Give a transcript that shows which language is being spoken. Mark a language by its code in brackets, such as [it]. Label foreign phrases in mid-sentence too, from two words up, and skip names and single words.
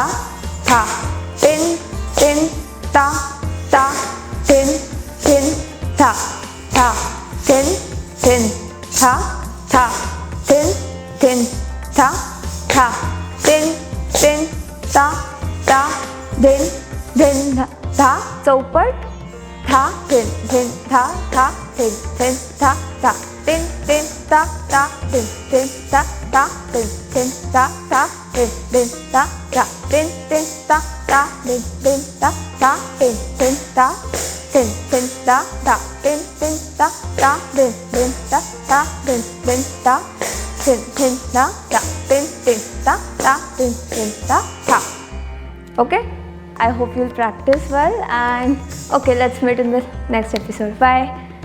[en] tha, tin, tin, ta, ta, thin, thin, tha, tha, tin, tin, tha, tha, thin, thin, tha, tha, tin, tin, ta, ta, din, din, tha, chaupat, tha, thin, thin, tha, thin, thin, tha, tin, tin, ta, tin, tin, ta, tin, tin, ta, tin, tin, ta, tin, tin, ta, tin, tin, ta, tin, tin, ta, tin, tin, ta, tin, tin, ta, tin, tin, ta, tin, tin, ta, tin, tin, ta, tin, tin, ta, tin, tin, ta. Okay, I hope you'll practice well, and okay, let's meet in the next episode. Bye.